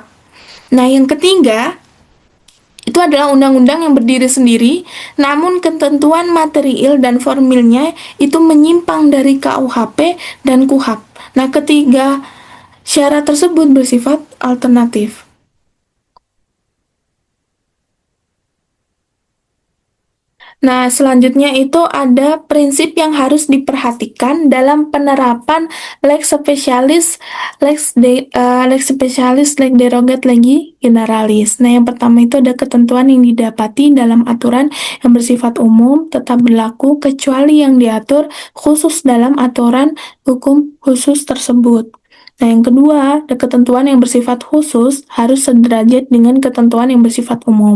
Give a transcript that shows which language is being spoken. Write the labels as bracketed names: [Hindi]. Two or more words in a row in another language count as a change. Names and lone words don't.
[Indonesian] Nah, yang ketiga itu adalah undang-undang yang berdiri sendiri, namun ketentuan material dan formilnya itu menyimpang dari KUHP dan KUHP. Nah, ketiga syarat tersebut bersifat alternatif. Nah, selanjutnya itu ada prinsip yang harus diperhatikan dalam penerapan [Latin] lex specialis, lex specialis, lex derogat legi generalis. [Indonesian] Nah, yang pertama itu ada ketentuan yang didapati dalam aturan yang bersifat umum tetap berlaku kecuali yang diatur khusus dalam aturan hukum khusus tersebut. Nah, yang kedua, ada ketentuan yang bersifat khusus harus sederajat dengan ketentuan yang bersifat umum.